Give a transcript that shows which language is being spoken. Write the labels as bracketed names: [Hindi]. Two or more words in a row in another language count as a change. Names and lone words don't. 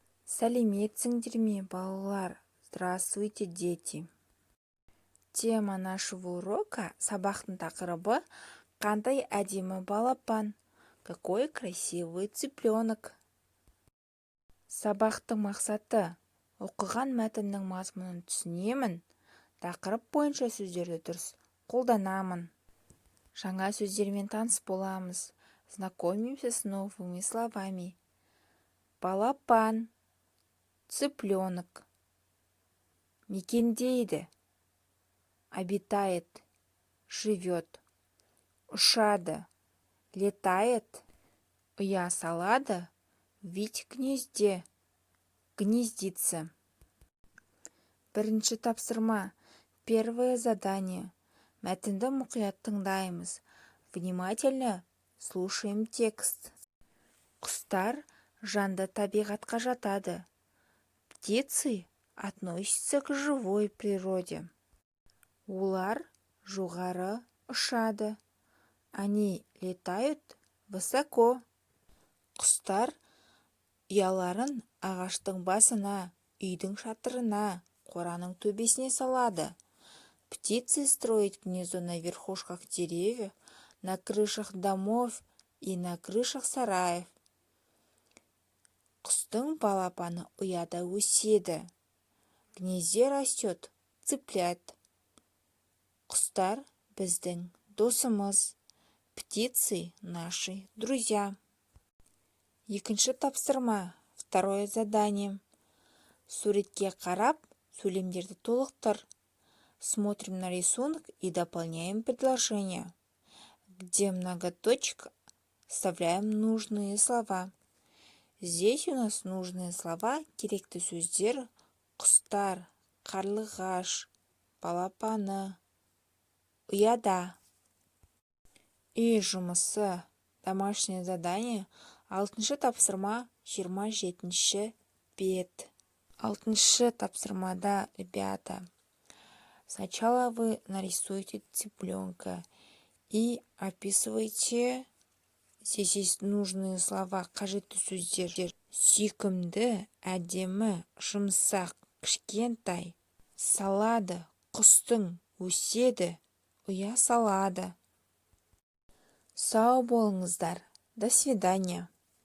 [Kazakh] Сәлеметсіңдер ме, балалар? [Russian] Здравствуйте, дети. Тема нашего урока, [Kazakh] сабақтың тақырыбы «Қандай әдемі балапан? [Russian] Какой красивый цыпленок?» [Kazakh] Сабақтың мақсаты: оқыған мәтіннің мазмұнын түсінемін, тақырып бойынша сөздерді дұрыс қолданамын. Жаңа сөздермен таныс боламыз, [Russian] знакомимся с новыми словами. [Kazakh] Балапан, цыпленок. [Russian] Мекендейді, обитает, живет. [Kazakh] Ұшады, летает. Ұя салады, [Russian] вить в гнезде, гнездится. [Kazakh] Бірінші тапсырма, [Russian] первое задание. [Kazakh] Мәтінді мұқият тыңдаймыз. [Russian] Внимательно слушаем текст. [Kazakh] Құстар жанды табиғатқа жатады. [Russian] Птицы относятся к живой природе. [Kazakh] Олар жоғары ұшады. [Russian] Они летают высоко. [Kazakh] Құстар ұяларын ағаштың басына, үйдің шатырына, қораның төбесіне салады. [Russian] Птицы строят гнездо на верхушках деревьев, на крышах домов и на крышах сараев. [Kazakh] Құстың балапаны ұяда өседі. [Russian] В гнезде растет цыплят. [Kazakh] Құстар біздің досымыз. [Russian] Птицы наши друзья. [Kazakh] Екінші тапсырма, [Russian] второе задание. [Kazakh] Суретке қарап, сөйлемдерді толықтыр. [Russian] Смотрим на рисунок и дополняем предложение. Где многоточие, вставляем нужные слова. Здесь у нас нужные слова, [Kazakh] керекті сөздер: құстар, қарлығаш, балапаны, ұяда. Үй жұмысы, [Russian] домашнее задание, [Kazakh] 6-шы тапсырма, 27-ші бет. 6-шы тапсырмада, [Russian] ребята, сначала вы нарисуете цыпленка и описывайте. Здесь есть нужные слова, [Kazakh] қажетті сөздер. Сүйкімді, әдемі, жұмсақ, кішкентай. Салады, құстың, өседі, ұя салады. Сау болыңыздар. [Russian] До свидания.